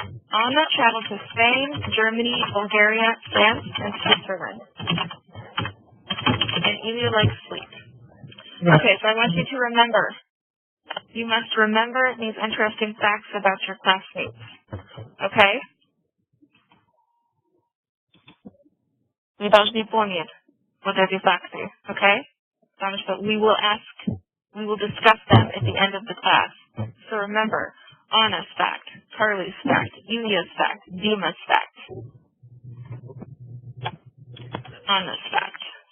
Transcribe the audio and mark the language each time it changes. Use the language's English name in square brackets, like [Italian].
[English] Anna traveled to Spain, Germany, Bulgaria, France, and Switzerland. And Ilya likes sleep. Yes. Okay, so I want you to remember. You must remember these interesting facts about your classmates. Okay? [Russian] Вы должны помнить вот эти факты, okay? Потому что [English] we will discuss them at the end of the class. So remember, Anna's fact, Carly's fact, Ilya's fact, Dima's fact. Anna's fact.